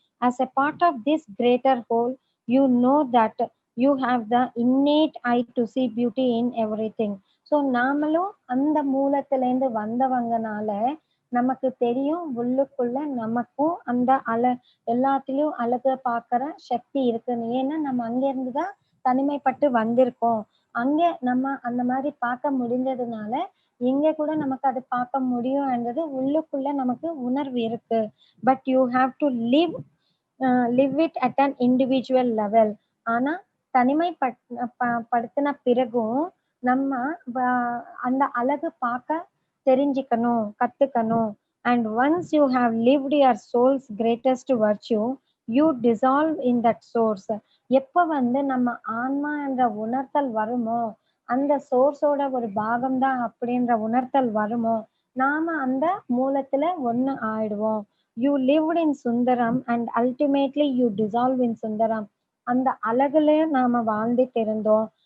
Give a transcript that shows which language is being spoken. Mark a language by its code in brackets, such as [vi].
[en] As a part of this greater whole, you know that you have the innate eye to see beauty in everything. [ta] So நாமளும் அந்த மூலத்திலேருந்து வந்தவங்கனால நமக்கு தெரியும் உள்ளுக்குள்ள நமக்கும் அந்த எல்லாத்திலயும் அழக பார்க்கிற சக்தி இருக்குன்னு. ஏன்னா நம்ம அங்கிருந்து தான் தனிமைப்பட்டு வந்திருக்கோம். அங்க நம்ம அந்த மாதிரி பார்க்க முடிஞ்சதுனால இங்க கூட நமக்கு அது பார்க்க முடியும்ன்றது உள்ளுக்குள்ள நமக்கு உணர்வு இருக்கு. But you have to [en] live it at an individual level. [ta] ஆனா தனிமைப்படுத்தின பிறகும் நம்ம அந்த அழகு பார்க்க தெரிஞ்சுக்கணும், கத்துக்கணும். [en] And once you have lived your soul's greatest virtue, you dissolve in that source. [ta] எப்ப நம்ம ஆன்மா என்ற உணர்த்தல் வருமோ, அந்த சோர்ஸோட ஒரு பாகம் தான் அப்படின்ற உணர்த்தல் வருமோ, நாம அந்த மூலத்துல ஒண்ணு ஆயிடுவோம். [en] You lived in Sundaram and ultimately you dissolve in Sundaram. [ta] அந்த அழகுல நாம வாழ்ந்துட்டு இருந்தோம்.